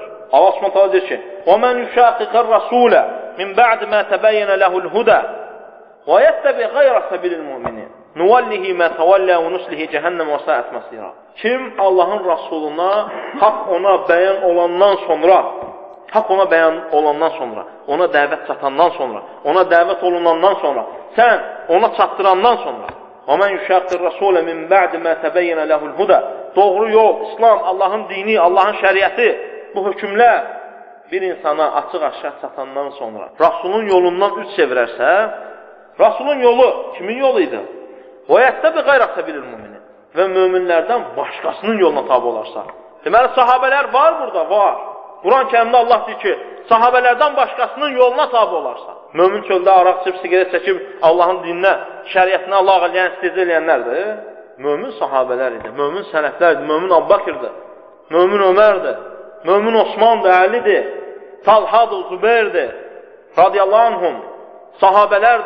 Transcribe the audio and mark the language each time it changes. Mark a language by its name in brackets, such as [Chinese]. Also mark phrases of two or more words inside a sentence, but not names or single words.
[Arabic] الله سبحانه [Azerbaijani] deyir ki: [Arabic] "وَمَنْ يُشَاقِقِ الرَّسُولَ مِنْ بَعْدِ مَا تَبَيَّنَ لَهُ الْهُدَى وَيَتَّبِعْ غَيْرَ سَبِيلِ الْمُؤْمِنِينَ نُوَلِّهِ مَا تَوَلَّى وَنُصْلِهِ جَهَنَّمَ وَسَاءَتْ مَصِيرًا." [Azerbaijani] Kim Allahın Rasuluna haqq ona bəyan olandan sonra, ona dəvət çatandan sonra, ona dəvət olunandan sonra, sən ona çatdırandan sonra, [Arabic] وَمَنْ يُشَاقِّ الرَّسُولَ مِنْ بَعْدِ مَا تَبَيَّنَ لَهُ الْهُدَى [Azerbaijani] Doğru yol, İslam, Allahın dini, Allahın şəriəti, bu hökmlər bir insana açıq-aşkar çatandan sonra Rasulun yolundan üç çevirərsə, Rasulun yolu kimin yolu idi? [Arabic] وَيَتَّبِ غَيْرَ سَبِلِ الْمُؤْمِنِينَ [Azerbaijani] Və möminlərdən başqasının yoluna tabi olarsa. Deməli, sahabələr var burada, var. Quran-Kərimdə Allah deyir ki, sahabələrdən başqasının yoluna tabi olarsa. Mömin çöldə araq çıb, sigaret çəkib, Allahın dininə, şəriətinə lağ eləyən, istecə eləyənlərdir. Mömin sahabələr idi, mömin sələflərdir, mömin Abbaqirdir, mömin Ömərdir, mömin Osmandır, Əlidir, Talhadır, Zübeyirdir, [Arabic] رضي الله عنهم, [Azerbaijani] sahabələrdir.